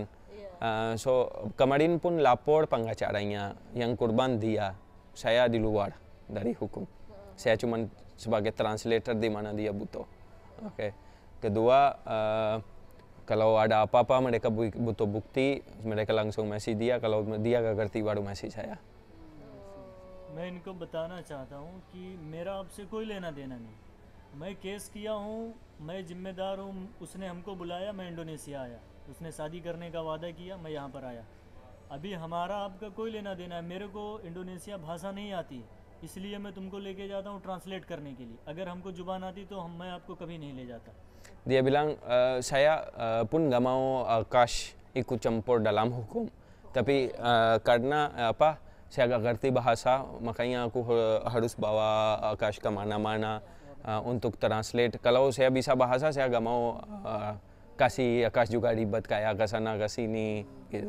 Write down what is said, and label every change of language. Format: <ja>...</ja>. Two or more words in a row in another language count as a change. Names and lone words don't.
<id>So kemarin pun lapor pengacaranya, yang korban dia, saya di luar dari hukum. Saya cuma sebagai translator di mana dia butuh. Oke. Kedua, kalau ada apa-apa mereka butuh bukti, mereka langsung message dia. Kalau dia gak ngerti baru message saya.</id> <hi>मैं इनको बताना चाहता हूँ कि मेरा आपसे कोई लेना देना नहीं, मैं केस किया हूँ, मैं जिम्मेदार हूँ, उसने हमको बुलाया, मैं इंडोनेशिया आया, उसने शादी करने का वादा किया, मैं यहाँ पर आया. अभी हमारा आपका कोई लेना देना है, मेरे को इंडोनेशिया भाषा नहीं आती, इसलिए मैं तुमको लेके जाता हूँ ट्रांसलेट करने के लिए. अगर हमको जुबान आती तो मैं आपको कभी नहीं ले जाता.</hi> <id>Dia bilang, saya pun gak mau Akash ikut campur dalam hukum, tapi karena saya gak ngerti bahasa, makanya aku harus bawa Akash kemana-mana untuk translate. Kalau saya bisa bahasa, saya gak mau kasih Akash juga ribet kayak ke sana ke sini gitu.</id>